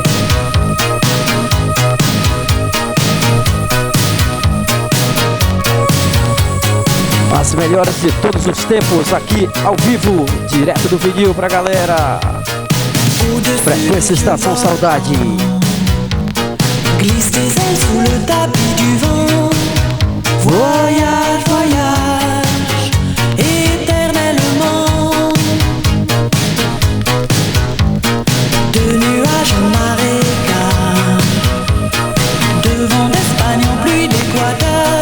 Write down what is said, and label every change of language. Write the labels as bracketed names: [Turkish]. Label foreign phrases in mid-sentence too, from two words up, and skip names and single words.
[Portuguese] As melhores de todos os tempos aqui ao vivo, direto do vinil pra galera. Frequência Estação Saudade. [French] Glisse tes ailes sous le tapis du vent. Voyage, voyage, éternellement. De nuages en marécage, de vent d'Espagne en pluie d'Équateur.